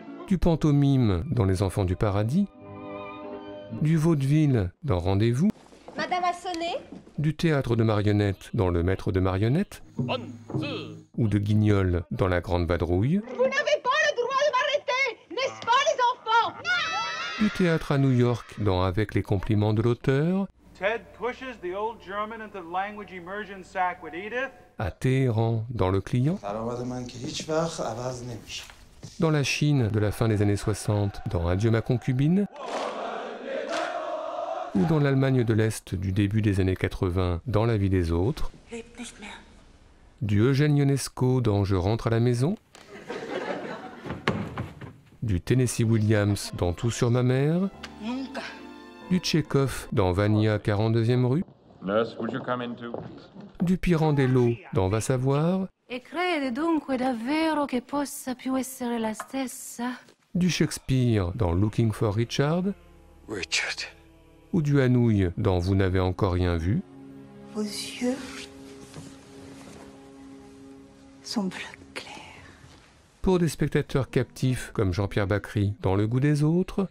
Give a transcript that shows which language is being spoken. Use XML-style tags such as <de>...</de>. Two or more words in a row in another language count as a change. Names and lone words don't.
<fr>du pantomime dans Les Enfants du Paradis, du vaudeville dans Rendez-vous, Madame a sonné? du théâtre de marionnettes dans Le Maître de marionnettes, ou de guignol dans La Grande Vadrouille, Vous n'avez pas le droit de m'arrêter, n'est-ce pas les enfants? du théâtre à New York dans Avec les compliments de l'auteur,</fr> <en>Ted pushes the old German into the language immersion sack with Edith.</en> <fr>à Téhéran dans Le Client, dans la Chine de la fin des années 60 dans Adieu ma concubine, ou dans l'Allemagne de l'Est du début des années 80 dans La vie des autres, du Eugène Ionesco dans Je rentre à la maison, du Tennessee Williams dans Tout sur ma mère, du Tchekhov dans Vania 42e rue,</fr> <en>Nurse, would you come in too?</en> <fr>du Pirandello dans Va savoir,</fr> <it>E crede dunque davvero che possa più essere la stessa?</it> <fr>du Shakespeare dans Looking for Richard, Richard. ou du Hanouille dans Vous n'avez encore rien vu, Vos yeux sont bleus clairs. pour des spectateurs captifs comme Jean-Pierre Bacry dans Le goût des autres,</fr>